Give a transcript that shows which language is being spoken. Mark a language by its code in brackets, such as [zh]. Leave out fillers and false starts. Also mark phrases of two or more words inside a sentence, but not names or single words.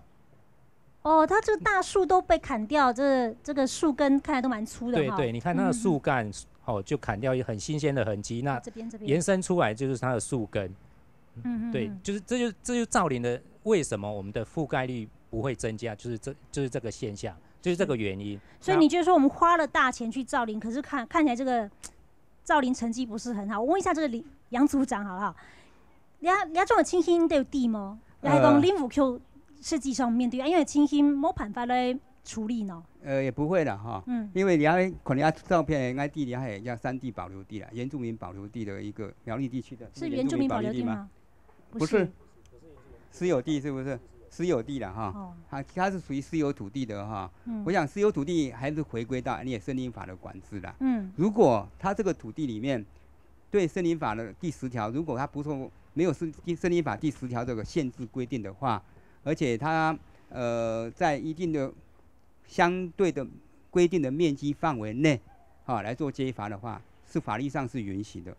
[zh] 它這個大樹都被砍掉，這個樹根看來都蠻粗的。對，你看它的樹幹，就砍掉很新鮮的痕跡。那延伸出來就是它的樹根。對，這就是造林的為什麼我們的覆蓋率不會增加，就是這個現象，就是這個原因。所以你覺得說我們花了大錢去造林，可是看起來這個造林成績不是很好。我問一下這個楊組長好不好？你這種情形都有地嗎？你係講林務局實際上面對，因為情形沒辦法來處理呢？也不會啦哈，因為可能照片應該地裡還有叫山地保留地啦，原住民保留地的一個苗栗地區的。是原住民保留地嗎？不是，私有地是不是？私有地了哈，它是屬於私有土地的哈。我想私有土地還是回歸到你也森林法的管制啦。如果它這個土地裡面對森林法的第10條，如果它不說沒有森林法第10條這個限制規定的話，而且它在一定的相對的規定的面積範圍內來做接伐的話，是法律上是允許的。